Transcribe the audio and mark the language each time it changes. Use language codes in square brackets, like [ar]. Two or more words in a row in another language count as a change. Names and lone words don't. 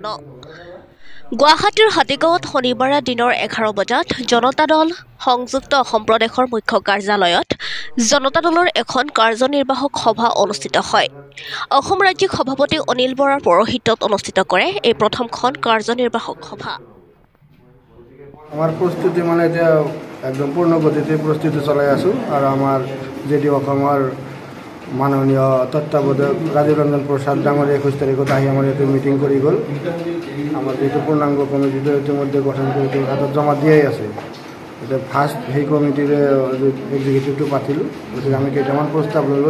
[as] গুৱাহাটীৰ হাতীগাঁৱত শনিবাৰে দিনৰ 11 বজাত জনতা দল সংযুক্ত অসম প্ৰদেশৰ মুখ্য কাৰ্যালয়ত জনতা দলৰ এখন কাৰ্যনিৰ্বাহক সভা অনুষ্ঠিত হয়। অসম ৰাজ্যিক সভাপতি অনিল বৰাৰ পৌৰোহিত্যত অনুষ্ঠিত কৰে এই প্ৰথমখন কাৰ্যনিৰ্বাহক সভা। আমার প্রস্তুতি মানে এতিয়া একদম পূর্ণ গতিতে প্রস্তুতি চলাই আছো আর আমার যেটি অসমৰ মাননীয় তত্ত্বাৱধায়ক ৰাজীৱ ৰঞ্জন প্ৰসাদ ডাঙৰীয়া 21 তাৰিখত আহি আমাৰ ইয়াতে মিটিং কৰি গ'ল। আমাৰ যিটো পূৰ্ণাংগ কমিটিটো ইতিমধ্যে গঠন কৰি হাতত জমা দিয়াই আছে। এতিয়া ফাৰ্ষ্ট সেই কমিটিৰে এক্সিকিউটিভটো পাতিলোঁ। গতিকে আমি কেইটামান প্ৰস্তাৱ ল'লোঁ।